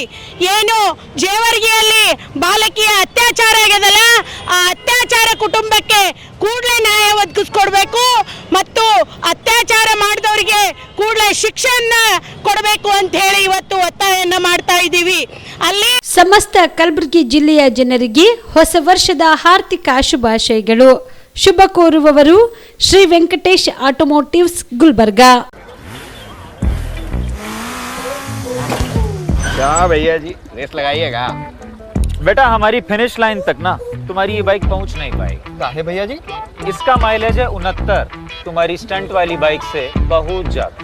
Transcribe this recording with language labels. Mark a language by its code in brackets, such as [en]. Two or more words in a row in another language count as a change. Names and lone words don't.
[kn] ಏನು ಜೇವರ್ಗಿಯಲ್ಲಿ ಬಾಲಕಿಯ ಅತ್ಯಾಚಾರ ಆಗ್ಯದಲ್ಲ, ಆ ಅತ್ಯಾಚಾರ ಕುಟುಂಬಕ್ಕೆ ಕೂಡಲೇ ನ್ಯಾಯ ಒದಗಿಸ್ಕೊಡ್ಬೇಕು ಮತ್ತು ಅತ್ಯಾಚಾರ ಮಾಡಿದವರಿಗೆ ಕೂಡಲೇ ಶಿಕ್ಷೆಯನ್ನ ಕೊಡಬೇಕು ಅಂತ ಹೇಳಿ ಇವತ್ತು ಒತ್ತಾಯನ್ನ ಮಾಡ್ತಾ ಇದ್ದೀವಿ. ಅಲ್ಲಿ ಸಮಸ್ತ ಕಲಬುರಗಿ ಜಿಲ್ಲೆಯ ಜನರಿಗೆ ಹೊಸ ವರ್ಷದ ಹಾರ್ದಿಕ ಶುಭಾಶಯಗಳು. ಶುಭ ಕೋರುವವರು ಶ್ರೀ ವೆಂಕಟೇಶ್ ಆಟೋಮೋಟಿವ್ಸ್ ಗುಲ್ಬರ್ಗಾ. [hi] क्या भैया जी, रेस लगाइएगा? बेटा हमारी फिनिश लाइन तक ना तुम्हारी ये बाइक पहुंच नहीं पाएगी। काहे भैया जी? इसका माइलेज है 69, तुम्हारी स्टंट वाली बाइक से बहुत ज्यादा।